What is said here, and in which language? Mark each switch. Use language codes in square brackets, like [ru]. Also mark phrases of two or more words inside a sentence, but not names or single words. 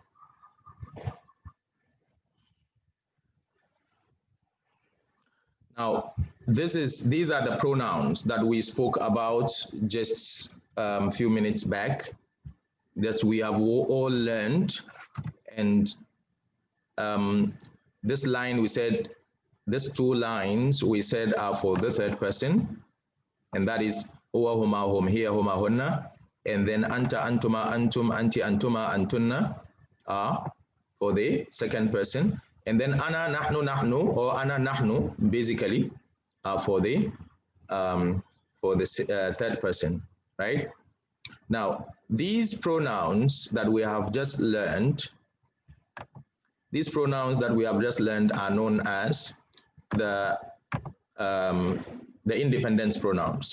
[en] Now, these are the pronouns that we spoke about just a few minutes back. That we have all learned, and this line we said, these two lines we said are for the third person, and that is [ar] هو، هما، هم، هي، هما, hunna, [en] and then [ar] أنتَ، أنتما، أنتم، أنتِ، أنتما، أنتنّ [en] are for the second person, and then [ar] أنا، نحن، نحن، or أنا، نحن, [en] basically are for the third person, right? Now, these pronouns that we have just learned, are known as the independence pronouns.